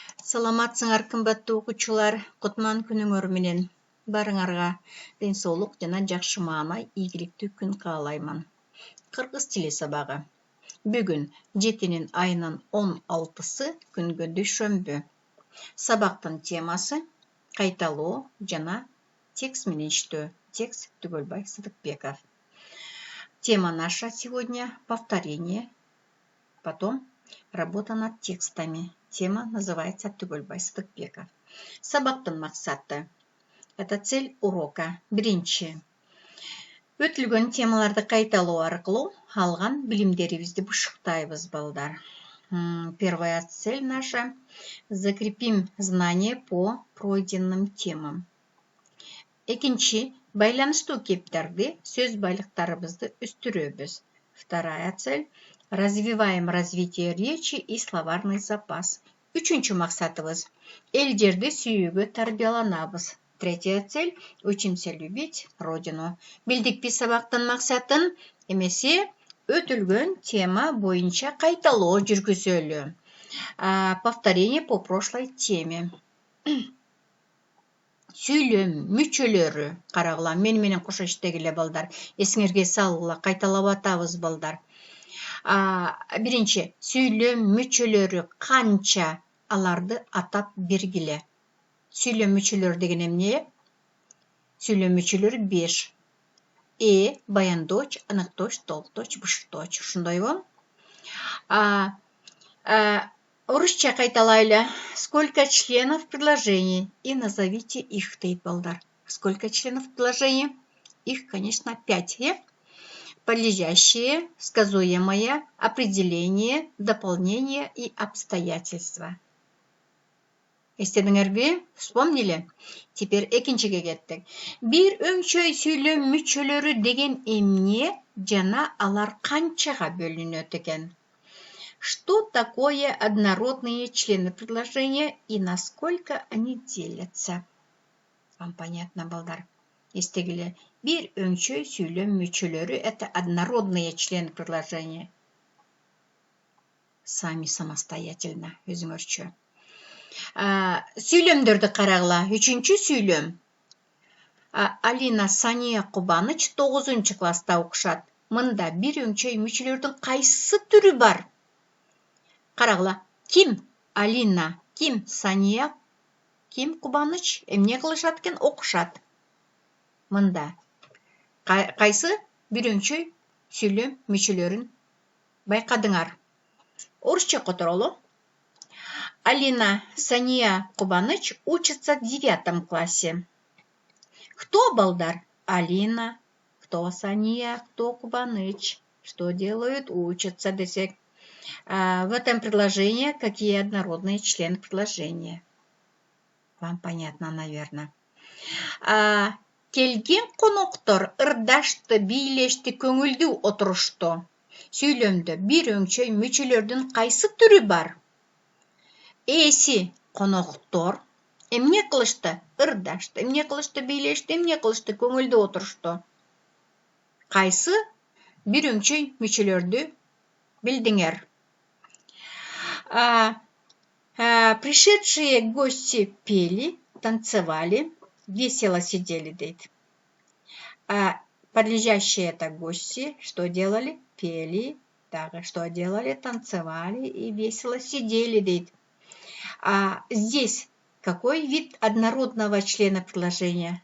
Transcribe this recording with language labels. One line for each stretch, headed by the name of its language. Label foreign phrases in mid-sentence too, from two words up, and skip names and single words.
Kyrgyz: Саламатсыңар кымбаттуу окуучулар, Кутман күнүңөр менен барыңарга денсаулык жана жакшы маанай, ийгиликтүү күн каалайман. Кыргыз тили сабагы. Бүгүн 7 ayının 16-сы күнгө дүйшөмбү. Сабактын темасы кайталоо жана текст менен иштөө. Текст Түгөлбай Сыдыкбеков.
Russian: Тема наша сегодня повторение, потом работа над текстами. Тема называется Түгөлбай Сыдыкбеков.
Kyrgyz: Сабактын максаты.
Russian: Это цель урока.
Kyrgyz: Биринчи. Өтүлгөн темаларды кайталоо аркылуу алган билимдерибизди бушуктайбыз, балдар.
Russian: Первая цель наша. Закрепим знания по пройденным темам.
Kyrgyz: Экинчи. Байланыштуу кептерди, сөз байлыктарыбызды өстүрөбүз.
Russian: Вторая цель. Развиваем развитие речи и словарный запас.
Kyrgyz: Үчүнчү максатыбыз. Эл жерди сүйүүгө тарбияланабыз.
Russian: Третья цель. Учимся любить родину.
Kyrgyz: Билдикпи сабактын максатын? Эмесе өтүлгөн тема боюнча кайталоо жүргүзөлү.
Russian: Повторение по прошлой теме.
Kyrgyz: Сүйлөм мүчөлөрү карагыла, менен кошо иштегиле, балдар. Эсиңерге салгыла, кайталап атабыз, балдар. Биринчи, сүйлөм мүчөлөрү канча, аларды атап бергиле. Сүйлөм мүчөлөрү деген эмне? Сүйлөм мүчөлөрү 5. Баяндоч, аныкточ, толкточ, бышточ. Ушундойбу? Орусча кайталайлы.
Russian: Сколько членов предложений? И назовите их,
Kyrgyz: дейт, балдар.
Russian: Сколько членов предложений? Их, конечно, 5. Подлежащие, сказуемое, определение, дополнение и обстоятельства.
Kyrgyz: Эстедиңерби? Вспомнили? Теперь экинчиге кеттик. Бир өңчөй сүйлөм мүчөлөрү деген эмне жана алар канчага бөлүнөт экен?
Russian: Что такое однородные члены предложения и насколько они делятся? Вам понятно,
Kyrgyz: балдар? Эстегиле. Бир өңчөй сүйлөм мүчөлөрү —
Russian: это однородные члены предложения. Сами самостоятельно,
Kyrgyz: өзүңөрчө. Сүйлөмдөрдү карагыла. Үчүнчү сүйлөм. Алина Сания Кубаныч 9-класста окушат. Мында бир өңчөй мүчөлөрдүн кайсы түрү бар? Карагыла. Ким Алина, ким Сания, ким Кубаныч? Эмне кылышат экен? Окушат. Мында кайсы бир өңчөй сүйлөм мүчөлөрүн байкадыңар? Орусча которолу.
Russian: Алина, Сания, Кубаныч учатся в 9 классе. Кто, балдар? Алина, кто Сания, кто Кубаныч? Что делают? Учатся, десек. В этом предложении какие однородные члены предложения? Вам понятно, наверное.
Kyrgyz: Келген коноктор ырдашты, бийлешти, көңүлдүү отурушту. Сүйлөмдө бир өңчөй мүчөлөрдүн кайсы түрү бар? Эси коноктор эмне кылышты? Ырдашты, эмне кылышты? Бийлешти, эмне кылышты? Көңүлдүү отурушту. Кайсы бир өңчөй мүчөлөрдү билдиңер?
Russian: Пришедшие гости пели, танцевали, весело сидели, дейт. Подлежащие это гости что делали? Пели, так, что делали? Танцевали и весело сидели, дейт. Здесь какой вид однородного члена предложения?